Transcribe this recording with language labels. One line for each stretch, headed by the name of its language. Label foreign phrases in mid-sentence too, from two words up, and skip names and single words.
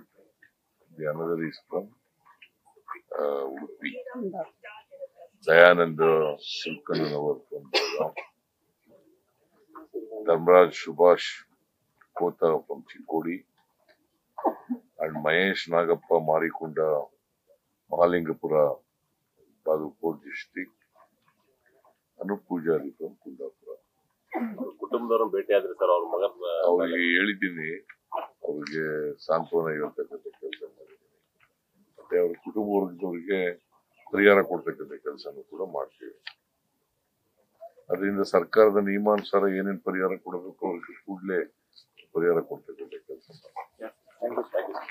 English: The another is from Udupi. Dayanand Sulkananavar from Belgaum. Dharmaraj Subhash Kota from Chikkodi. And Mahesh Nagappa Marikunda Mahalingapura Bagalkot district. Anup Pujari from Kundapura.
Kannada: ಕುಟುಂಬದವರು ಭೇಟಿ ಆದ್ರೆ ಸರ್ ಅವ್ರ ಮಗ ಅವ್ರಿಗೆ ಹೇಳಿದ್ದೀನಿ, ಅವ್ರಿಗೆ ಸಾಂತ್ವನ ಹೇಳ್ತಕ್ಕಂಥ ಕೆಲಸ ಮಾಡಿದ್ದೀನಿ. ಮತ್ತೆ ಅವ್ರ ಕುಟುಂಬ ವರ್ಗದವರಿಗೆ ಪರಿಹಾರ ಕೊಡ್ತಕ್ಕಂಥ ಕೆಲಸನೂ ಕೂಡ ಮಾಡ್ತೀವಿ. ಅದರಿಂದ ಸರ್ಕಾರದ ನಿಯಮಾನುಸಾರ ಏನೇನು ಪರಿಹಾರ ಕೊಡಬೇಕು ಅವ್ರಿಗೆ ಕೂಡಲೇ ಪರಿಹಾರ ಕೊಡ್ತಕ್ಕಂಥ ಕೆಲಸ ಮಾಡ್ತೀವಿ.